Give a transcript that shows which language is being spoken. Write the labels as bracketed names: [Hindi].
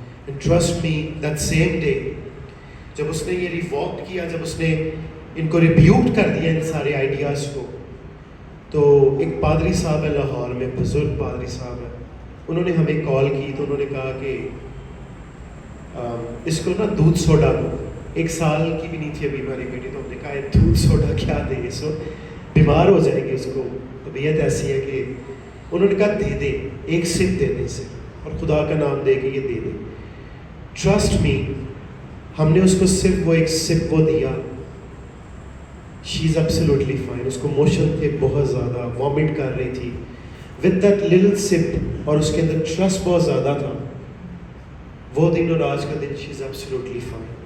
[English] and trust me that same day [Urdu] جب اس نے یہ ریووک کیا، جب اس نے ان کو ریبیوٹ کر دیا ان سارے آئیڈیاز کو، تو ایک پادری صاحب ہے لاہور میں، بزرگ پادری صاحب ہے، انہوں نے ہمیں کال کی. تو انہوں نے کہا کہ اس کو نا دودھ سوڈا دو. 1 سال کی بھی نہیں تھی ابھی ہماری بیٹی. تو ہم نے کہا دودھ سوڈا کیا دے، اس کو بیمار ہو جائے گی، اس کو طبیعت ایسی ہے کہ. انہوں نے کہا دے دے، 1 سپ دے دے سے، اور خدا کا نام دے کے یہ دے دے. [English] trust me, [Urdu] ہم نے اس کو صرف وہ 1 سپ وہ دیا. [English] She is absolutely fine. [Urdu] اس کو موشن تھے بہت زیادہ، وامٹ کر رہی تھی. [English] with that little sip, [Urdu] اور اس کے اندر ٹرسٹ بہت زیادہ تھا، وہ دن اور آج کا دن [English] She is absolutely fine.